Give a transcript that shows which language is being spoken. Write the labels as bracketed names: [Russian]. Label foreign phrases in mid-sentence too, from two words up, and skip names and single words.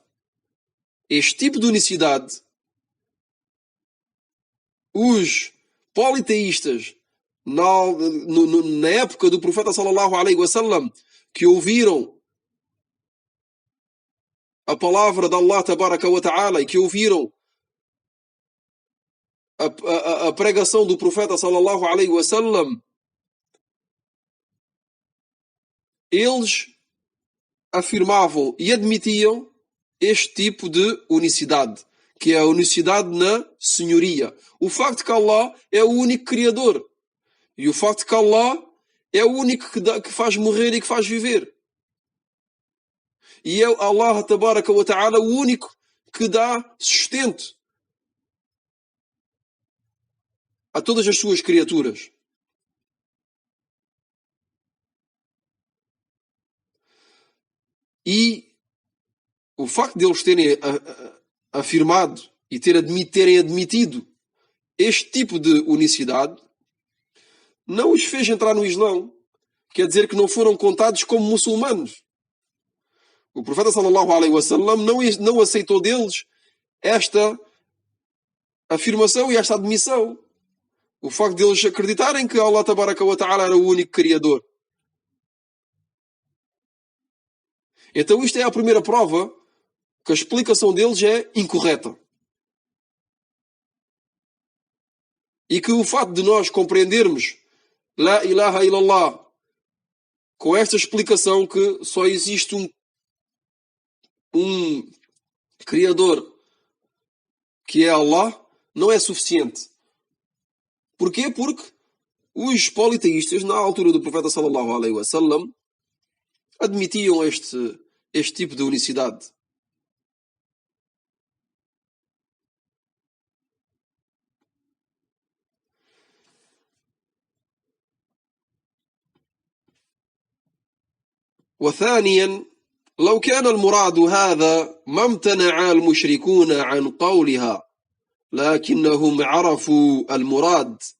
[Portuguese] Este tipo de unicidade, os politeístas, na época do profeta [Arabic] صلى الله عليه وسلم, [Portuguese] que ouviram a palavra de Allah [Arabic] تبارك وتعالى [Portuguese] e que ouviram a pregação do profeta [Arabic] صلى الله عليه وسلم, [Portuguese] eles afirmavam e admitiam este tipo de unicidade, que é a unicidade na senhoria. O facto de que Allah é o único Criador. E o facto de que Allah é o único que faz morrer e que faz viver. E é Allah [Arabic] تبارك وتعالى [Portuguese] o único que dá sustento a todas as suas criaturas. E o facto de eles terem afirmado e terem admitido este tipo de unicidade não os fez entrar no Islão. Quer dizer que não foram contados como muçulmanos. O profeta [Arabic] صلى الله عليه وسلم [Portuguese] não aceitou deles esta afirmação e esta admissão. O facto de eles acreditarem que Allah [Arabic] تبارك وتعالى [Portuguese] era o único Criador. Então isto é a primeira prova que a explicação deles é incorreta. E que o facto de nós compreendermos [Arabic] لا إله إلا الله [Portuguese] com esta explicação que só existe um Criador que é Allah, não é suficiente. Porquê? Porque os politeístas, na altura do profeta [Arabic] صلى الله عليه وسلم, [Portuguese] admitiam este tipo de unicidade. [Arabic] وثانيا لو كان المراد هذا ما امتنع المشركون عن قولها لكنهم عرفوا المراد